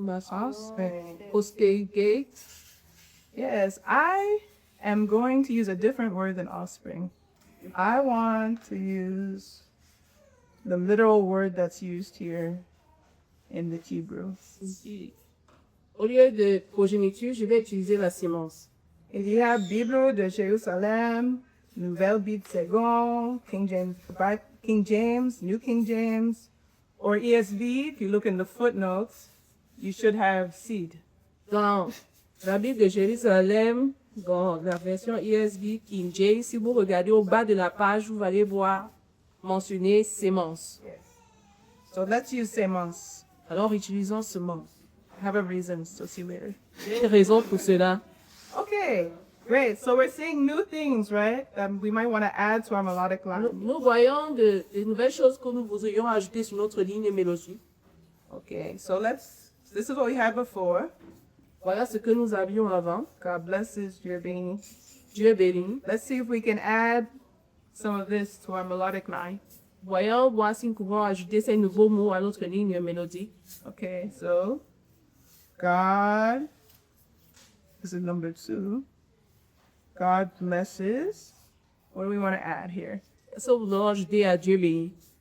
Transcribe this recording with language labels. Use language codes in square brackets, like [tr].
[en] Offspring. [fr] postérité. [en] Yes, I am going to use a different word than offspring. I want to use the literal word that's used here in the Hebrew. [fr] Au lieu de progéniture, je vais utiliser la sémence. [en] If you have Bible de Jérusalem, Nouvelle Bible Seconde, King James, New King James, or ESV, if you look in the footnotes, you should have seed. [fr] Dans la Bible de Jérusalem, dans la version ESV, King James, si vous regardez au bas de la page, vous allez voir mentionner sémence. [en] So let's use semence. [fr] Alors utilisons sémence. [en] I have a reason, so see you later. [fr] Il y a une raison pour cela. [en] Okay, great. So we're seeing new things, right? That we might want to add to our melodic line. [fr] Nous voyons de nouvelles choses que nous voudrions ajouter sur notre ligne mélodique. [en] Okay, so this is what we had before. [fr] Voilà ce que nous avions avant. [en] God blesses your being. [fr] Dieu bénit. [en] Let's see if we can add some of this to our melodic line. [fr] Voyons voir si nous pouvons ajouter ces nouveaux mots à notre ligne mélodique. [en] Okay, so God, this is number 2. God blesses. What do we want to add here? [fr] Est-ce que vous voulez ajouter à Dieu béni?